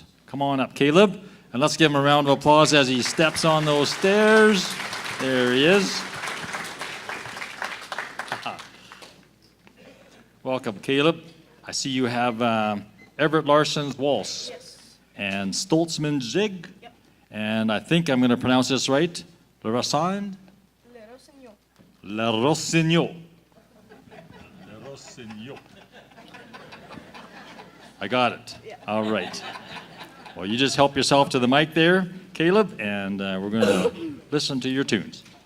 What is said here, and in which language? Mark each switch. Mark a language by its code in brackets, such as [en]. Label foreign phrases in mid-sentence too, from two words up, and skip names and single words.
[en] Come on up, Caleb, and let's give him a round of applause as he steps on those stairs. There he is. Welcome, Caleb. I see you have Everett Larson's Waltz. Yes. And Stoltzman's Zig. Yep. And I think I'm going to pronounce this right. Le Rossand? Le Rossignol. Le Rossignol. Le Rossignol. I got it. Yeah. All right. Well, you just help yourself to the mic there, Caleb, and we're going to listen to your tunes.